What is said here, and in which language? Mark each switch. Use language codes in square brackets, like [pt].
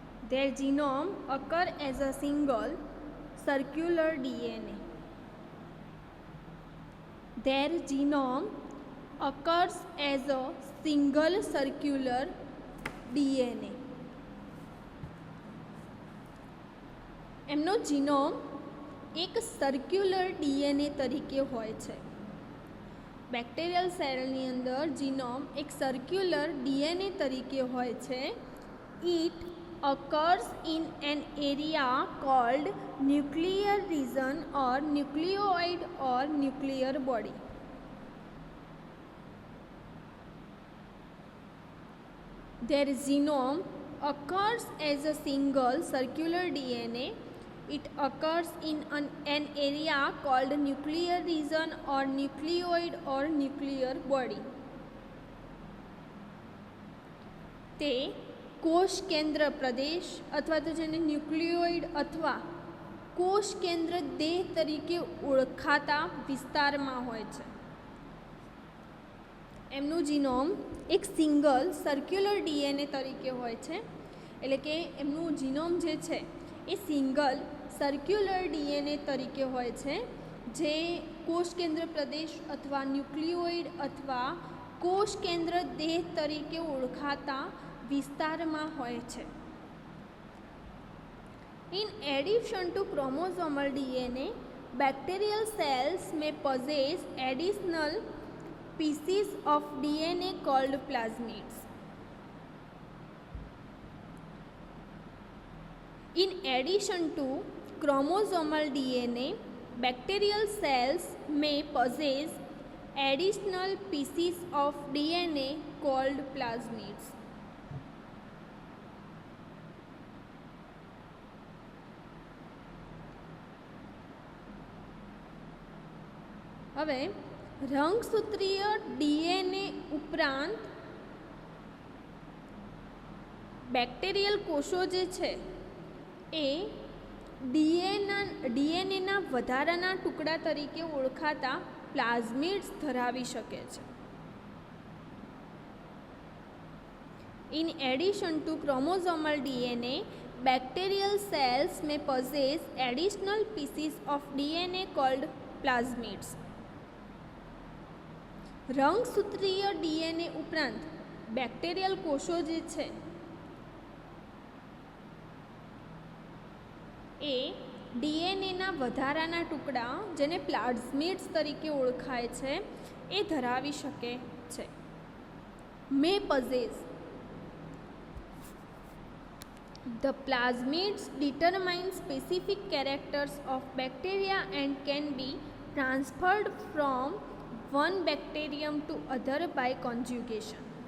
[en] Their genome occur as a single circular DNA. Their genome occurs as a single circular DNA. [gu] એમનો genome એક circular DNA તરીકે હોય છે. Bacterial સેલની અંદર જીનોમ એક સર્ક્યુલર ડીએનએ તરીકે હોય છે. [en] It occurs in an area called nuclear region or nucleoid or nuclear body. Their genome occurs as a single circular DNA. It occurs in an area called nuclear region or nucleoid or nuclear body. [gu] તે કોષ કેન્દ્ર પ્રદેશ અથવા તો જેને nucleoid અથવા કોષ કેન્દ્ર દેહ તરીકે ઓળખાતા વિસ્તારમાં હોય છે. એમનું જીનોમ એક સિંગલ સર્ક્યુલર ડીએનએ તરીકે હોય છે, એટલે કે એમનું જીનોમ જે છે એ સિંગલ સર્ક્યુલર ડીએનએ તરીકે હોય છે, જે કોષ કેન્દ્ર પ્રદેશ અથવા ન્યુક્લિયોઇડ અથવા કોષ કેન્દ્ર દેહ તરીકે ઓળખાતા વિસ્તારમાં હોય છે. [en] In addition to chromosomal DNA, bacterial cells may possess additional pieces of DNA called plasmids. In addition to chromosomal DNA, bacterial cells may possess additional pieces of DNA called plasmids. [gu] હવે રંગસૂત્રીય ડીએનએ ઉપરાંત bacterial કોષો જે છે એ ડીએનએના વધારાના ટુકડા તરીકે ઓળખાતા પ્લાઝમિડ્સ ધરાવી શકે છે. [en] In addition to chromosomal DNA, bacterial cells may possess additional pieces of DNA called plasmids. [gu] રંગસૂત્રીય DNA ઉપરાંત બેક્ટેરિયલ કોષો જે છે એ ડીએનએના વધારાના ટુકડા જેને પ્લાઝમિડ્સ તરીકે ઓળખાય છે એ ધરાવી શકે છે. [en] May possess. The plasmids determine specific characters of bacteria and can be transferred from one bacterium to other by conjugation.